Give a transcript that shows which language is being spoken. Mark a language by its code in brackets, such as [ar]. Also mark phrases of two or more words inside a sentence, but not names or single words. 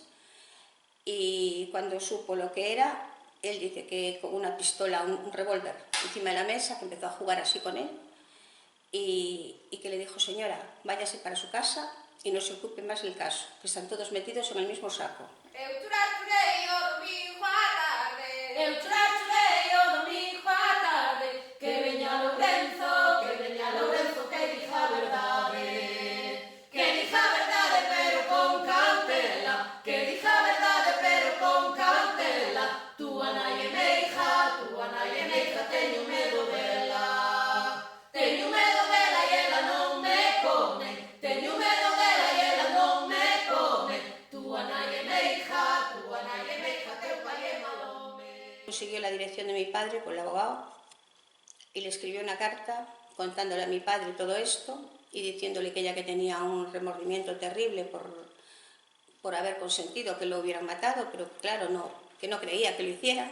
[es] Y cuando supo lo que era, él dice que con una pistola, un revólver encima de la mesa, que empezó a jugar así con él, y que le dijo: señora, váyase para su casa y no se ocupe más del caso, que están todos metidos en el mismo saco. [gl] Eu churei o domingo á tarde, eu churei o domingo á tarde, que veña Lourenzo, que diga a verdade, pero con cautela, que diga a verdade pero con cautela. Túa nai é meiga, teño medo dela, e ela non me come, teño medo dela e ela non me come. Túa nai é meiga, teu pai é mal home. [es] Consiguió la dirección de mi padre con el abogado y le escribió una carta contándole a mi padre todo esto y diciéndole que ella, que tenía un remordimiento terrible por haber consentido que lo hubieran matado, pero claro, que no creía que lo hiciera.